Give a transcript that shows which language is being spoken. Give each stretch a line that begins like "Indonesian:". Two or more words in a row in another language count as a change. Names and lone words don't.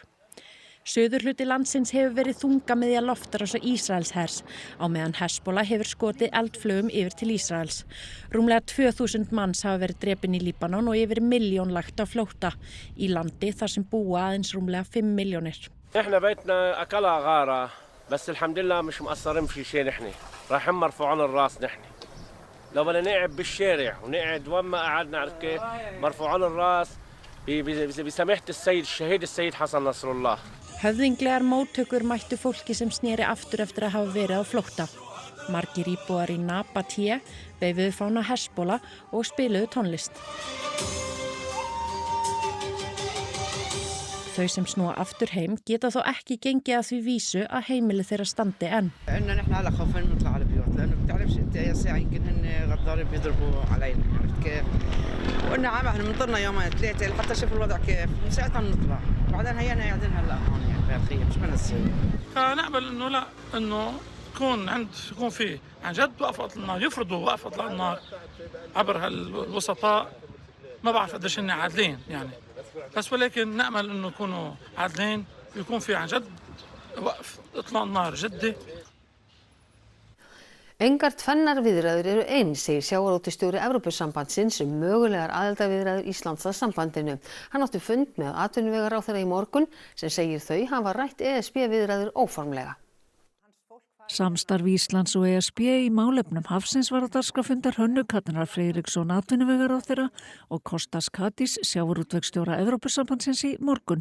Icelandic: Suðurhluti landsins hefur verið þungamiðja loftárásar Ísraelshers á meðan Hezbollah hefur skotið eldflaugum yfir til Ísraels. Rúmlega 2000 manns hafa verið drepin í Líbanon og yfir 1 milljón lagt á flótta í landi þar sem búa aðeins rúmlega 5 milljónir.
Arabic: احنا بيتنا اكلها غاره بس الحمد لله مش مقصرين في شيء نحن رايحين مرفوعين الراس نحن لو بدنا نقعد بالشارع ونقعد وين ما قعدنا عرفت كيف مرفوعين الراس بسماحه السيد الشهيد السيد حسن نصر الله.
Icelandic: Höfðinglegar móttökur mættu fólki sem sneri aftur eftir að hafa verið á flótta. Margir íbúar í Nabatie veifuðu fána Hezbollah og spiluðu tónlist. Þau sem snúa aftur heim geta þó ekki gengið að því vísu að heimili þeirra standi enn.
Arabic: إنه نحن هلا خوفين نطلع على البيوت لأنه بتعرفش أنت أي ساعة يمكن هن غدارين بيضربوا علينا عرفت كيف؟ وقلنا عم احنا بنضلنا يومين 3 لحتى نشوف الوضع كيف من ساعتها بنطلع وبعدين هينا قاعدين هلا هون يعني بهالخيم مش بنسوي. فنقبل إنه لا إنه يكون في عن جد وقفة النار يفرضوا وقفة النار عبر هالوسطاء ما بعرف قديش هن عادلين يعني بس ولكن نأمل إنه يكونوا عادلين ويكون في عن جد وقف إطلاق النار جدي.
Icelandic: Engar tvennar viðræður eru eins, segir sjávarútvegsstjóri Evrópusambandsins mögulegar aðildarviðræður Íslands að sambandinu. Hann átti fund með atvinnuvegaráðherra í morgun sem segir þau hafa rætt ESB viðræður óformlega. Samstarf Íslands og ESB í málefnum hafsins var á dagskrá fundar Hönnu Katrínar Friðriksson atvinnuvegaráðherra og Kostas Kadis sjávarútvegsstjóra Evrópusambandsins í morgun.